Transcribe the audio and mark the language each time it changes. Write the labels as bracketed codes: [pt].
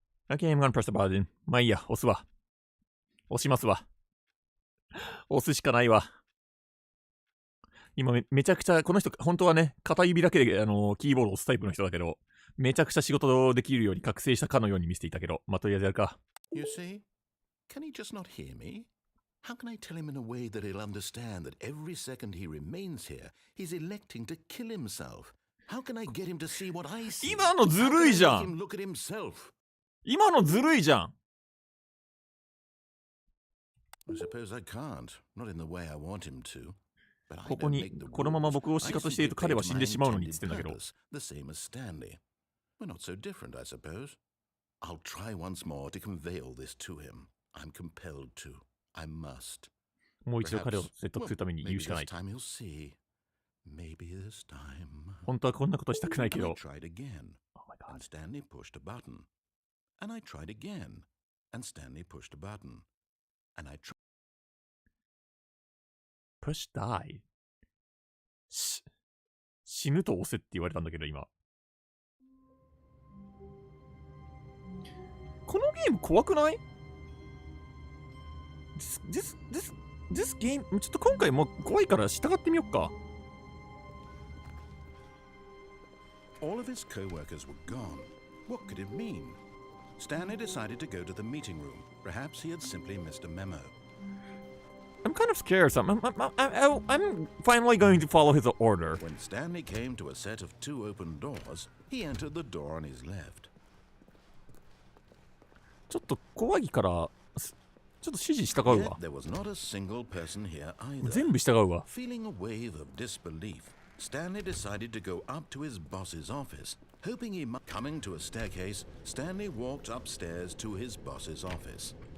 [en] Okay, I'm gonna press the button. [ja] まあいいや、押すわ。押しますわ。押すしかないわ。今めちゃくちゃ、この人、本当はね、片指だけでキーボードを押すタイプの人だけど、めちゃくちゃ仕事できるように覚醒したかのように見せていたけど、まあとりあえずやるか。 [en] You see? Can he just not hear me? How can I tell him in a way that he'll understand that every second he remains here, he's electing to kill himself? How can I get him to see what I see? [ja] 今のずるいじゃん。今のずるいじゃん。 [en] I suppose I can't. Not in the way I want him to. [ja] ここにこのまま僕を仕方していると彼は死んでしまうのにって言ってんだけど。 [en] The same as Stanley. We're not so different, I suppose. I'll try once more to convey all this to him. I'm compelled to. I must. [ja] もう一度彼を説得するために言うしかない。 [en] Maybe this time. [ja] 本当はこんなことしたくないけど。 [en] I tried again. And Stanley pushed a button. And I tried again. And Stanley pushed a button. And I tried. Push die. [ja] 死ぬと押せって言われたんだけど今。このゲーム怖くない？ [en] This game [ja] ちょっと今回も怖いから従ってみよっか。 [en] All of his co-workers were gone. What could it mean? Stanley decided to go to the meeting room. Perhaps he had simply missed a memo. I'm kind of scared. I'm finally going to follow his order. When Stanley came to a set of two open doors, he entered the door on his left. [ja] ちょっと怖いから、ちょっと指示従うわ。 [en] There was not a single person here either. [ja] 全部従うわ。 [en] Feeling a wave of disbelief, Stanley decided to go up to his boss's office. Hoping he might coming to a staircase, Stanley walked upstairs to his boss's office.